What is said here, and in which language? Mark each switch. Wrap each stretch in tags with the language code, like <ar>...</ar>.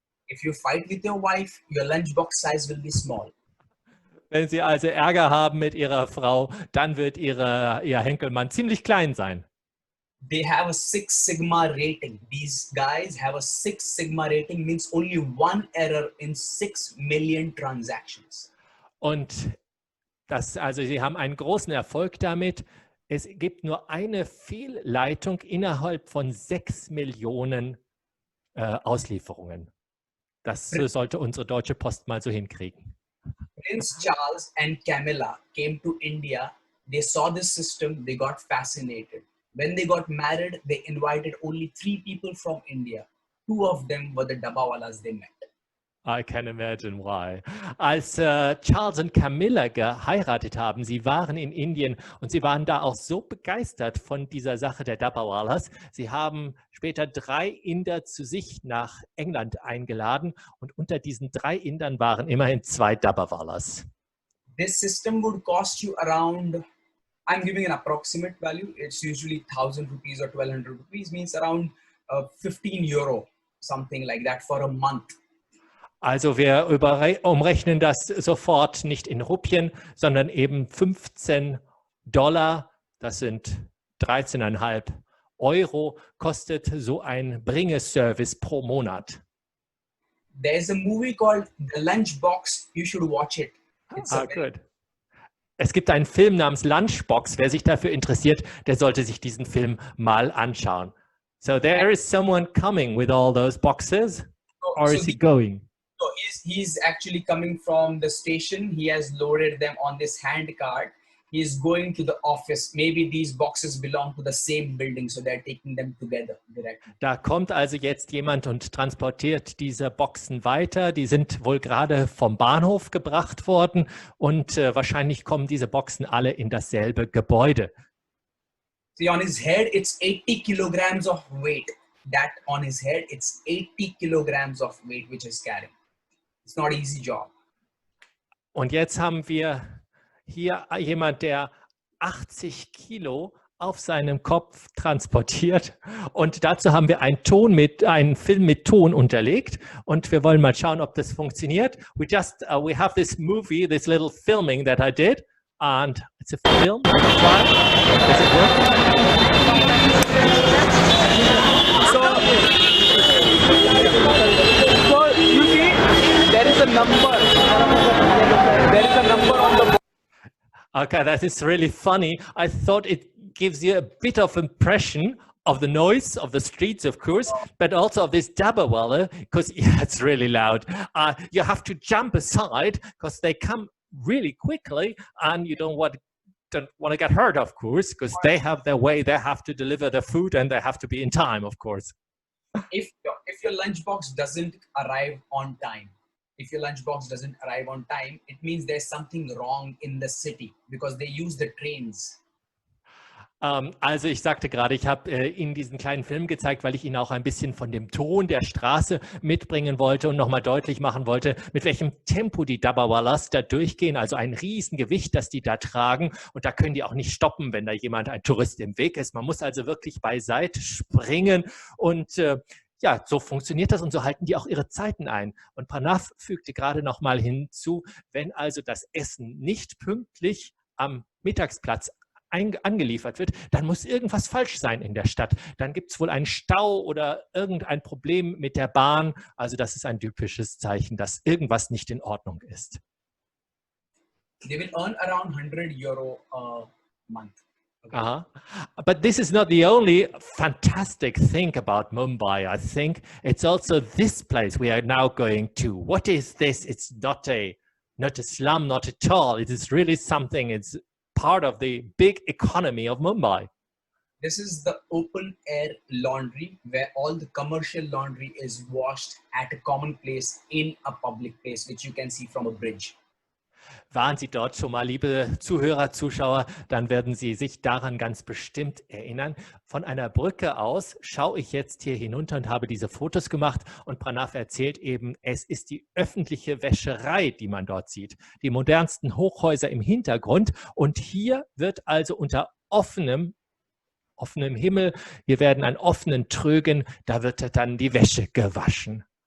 <en>If you fight with your wife, your lunchbox size will be small.</en> <de>Wenn Sie also Ärger haben mit Ihrer Frau, dann wird Ihr Henkelmann ziemlich klein sein.</de> <en>They have a 6 Sigma rating. These guys have a 6 Sigma rating, means only one error in 6 million transactions.</en> <de>Und also Sie haben einen großen Erfolg damit. Es gibt nur eine Fehlleitung innerhalb von 6 Millionen Auslieferungen. Das sollte unsere Deutsche Post mal so hinkriegen.</de> <en>Prince Charles and Camilla came to India. They saw this system. They got fascinated. When they got married, they invited only 3 people from India. 2 of them were the Dabbawallas they met. I can imagine why.</en> <de>Als Charles und Camilla geheiratet haben, sie waren in Indien und sie waren da auch so begeistert von dieser Sache der Dabbawallas. Sie haben später 3 Inder zu sich nach England eingeladen und unter diesen 3 Indern waren immerhin 2 Dabbawallas.</de> <en>This system would cost you around, I'm giving an approximate value, it's usually 1,000 rupees or 1,200 rupees, means around 15 Euro, something like that for a month.</en> <de>Also wir umrechnen das sofort nicht in Rupien, sondern eben $15. Das sind 13,5 Euro, kostet so ein Bringeservice pro Monat.</de> <en>There's a movie called The Lunchbox. You should watch it. Good.</en> <de>Es gibt einen Film namens Lunchbox. Wer sich dafür interessiert, der sollte sich diesen Film mal anschauen.</de> <en>So there is someone coming with all those boxes, or is he going? So he's actually coming from the station. He has loaded them on this hand cart. He's going to the office. Maybe these boxes belong to the same building, so they're taking them together directly.</en> <de>Da kommt also jetzt jemand und transportiert diese Boxen weiter. Die sind wohl gerade vom Bahnhof gebracht worden und wahrscheinlich kommen diese Boxen alle in dasselbe Gebäude.</de> <en>See, on his head, it's 80 kilograms of weight. That on his head, it's 80 kilograms of weight, which is carrying. It's not an easy job.</en> <de>Und jetzt haben wir hier jemand, der 80 Kilo auf seinem Kopf transportiert. Und dazu haben wir einen Film mit Ton unterlegt. Und wir wollen mal schauen, ob das funktioniert.</de> <en>We have this movie, this little filming that I did. And it's a film. Does it work? So you see, there is a number. There is a number on the. Okay, that is really funny. I thought it gives you a bit of impression of the noise of the streets, of course, but also of this Dabbawala, because yeah, it's really loud. You have to jump aside because they come really quickly, and you don't want to get hurt, of course, because they have their way. They have to deliver the food, and they have to be in time, of course. If your lunchbox doesn't arrive on time, it means there's something wrong in the city because they use the trains.</en> <de>Also ich sagte gerade, ich habe Ihnen diesen kleinen Film gezeigt, weil ich Ihnen auch ein bisschen von dem Ton der Straße mitbringen wollte und nochmal deutlich machen wollte, mit welchem Tempo die Dabbawallas da durchgehen. Also ein Riesengewicht, das die da tragen. Und da können die auch nicht stoppen, wenn da ein Tourist im Weg ist. Man muss also wirklich beiseite springen und ja, so funktioniert das und so halten die auch ihre Zeiten ein. Und Pranav fügte gerade noch mal hinzu, wenn also das Essen nicht pünktlich am Mittagsplatz angeliefert wird, dann muss irgendwas falsch sein in der Stadt. Dann gibt es wohl einen Stau oder irgendein Problem mit der Bahn. Also das ist ein typisches Zeichen, dass irgendwas nicht in Ordnung ist.</de> <en>They will earn around 100 Euro a month. Okay. But this is not the only fantastic thing about Mumbai. I think it's also this place we are now going to. What is this? It's not a slum, not at all. It is really something. It's part of the big economy of Mumbai. This is the open air laundry where all the commercial laundry is washed at a common place in a public place, which you can see from a bridge.</en> <de>Waren Sie dort schon mal, liebe Zuhörer, Zuschauer, dann werden Sie sich daran ganz bestimmt erinnern. Von einer Brücke aus schaue ich jetzt hier hinunter und habe diese Fotos gemacht und Pranav erzählt eben, es ist die öffentliche Wäscherei, die man dort sieht. Die modernsten Hochhäuser im Hintergrund und hier wird also unter offenem Himmel, wir werden an offenen Trögen, da wird dann die Wäsche gewaschen.</de>